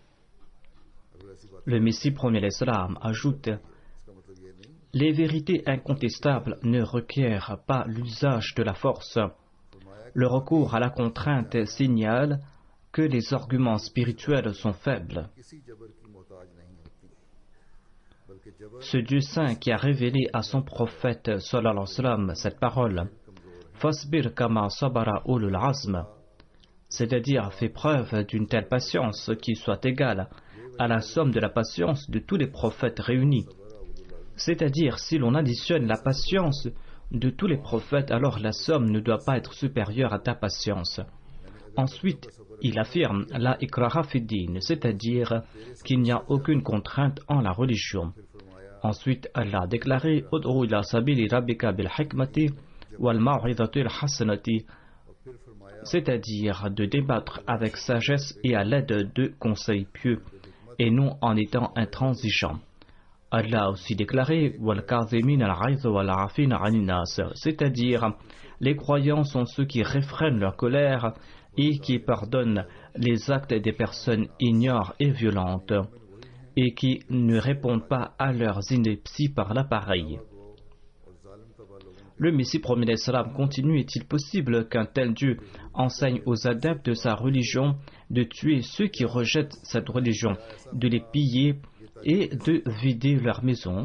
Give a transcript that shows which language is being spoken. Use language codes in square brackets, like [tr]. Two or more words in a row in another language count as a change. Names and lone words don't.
[fr] Le Messie premier l'Islam ajoute: les vérités incontestables ne requièrent pas l'usage de la force. Le recours à la contrainte signale que les arguments spirituels sont faibles. Ce Dieu saint qui a révélé à son prophète [ar] صلى الله عليه وسلم [fr] cette parole, [ar] فاصبر كما صبر أولو العزم, [fr] c'est-à-dire fait preuve d'une telle patience qui soit égale à la somme de la patience de tous les prophètes réunis. C'est-à-dire, si l'on additionne la patience de tous les prophètes, alors la somme ne doit pas être supérieure à ta patience. Ensuite, il affirme [ar] لا إكراه في الدين, [fr] c'est-à-dire qu'il n'y a aucune contrainte en la religion. Ensuite, Allah a déclaré [ar] ادع إلى سبيل ربك بالحكمة والموعظة الحسنة, [fr] c'est-à-dire de débattre avec sagesse et à l'aide de conseils pieux, et non en étant intransigeant. Allah a aussi déclaré [ar] والكاظمين الغيظ والعافين عن الناس, [fr] c'est-à-dire les croyants sont ceux qui réfrènent leur colère et qui pardonnent les actes des personnes ignares et violentes et qui ne répondent pas à leurs inepties par l'appareil. Le Messie premier l'Islam continue: est-il possible qu'un tel Dieu enseigne aux adeptes de sa religion de tuer ceux qui rejettent cette religion, de les piller et de vider leurs maisons?